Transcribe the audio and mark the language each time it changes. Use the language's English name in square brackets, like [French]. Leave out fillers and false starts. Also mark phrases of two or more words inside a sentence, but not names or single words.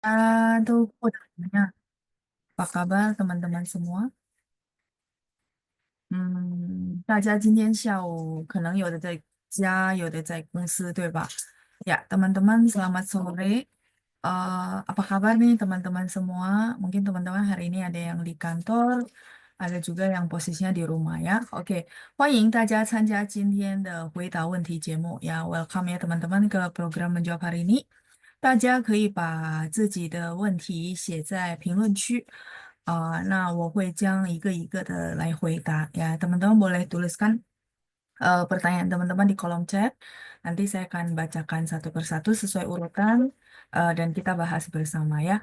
[Chinese] 都过得怎么样 [Indonesian] ？Apa kabar teman-teman semua？ [Chinese] 大家今天下午可能有的在家，有的在公司，对吧？ [Indonesian] Ya, teman-teman, selamat sore. Apa kabar nih teman-teman semua? Mungkin teman-teman hari ini ada yang di kantor, ada juga yang posisinya di rumah ya. Oke, [Chinese] 欢迎大家参加今天的回答问题节目呀。 [Indonesian] Welcome ya teman-teman ke program menjawab hari ini. [Chinese] 大家可以把自己的问题写在评论区，那我会将一个一个的来回答。 [Indonesian] Ya, teman-teman boleh tuliskan pertanyaan teman-teman di kolom chat. Nanti saya akan bacakan satu persatu sesuai urutan dan kita bahas bersama ya.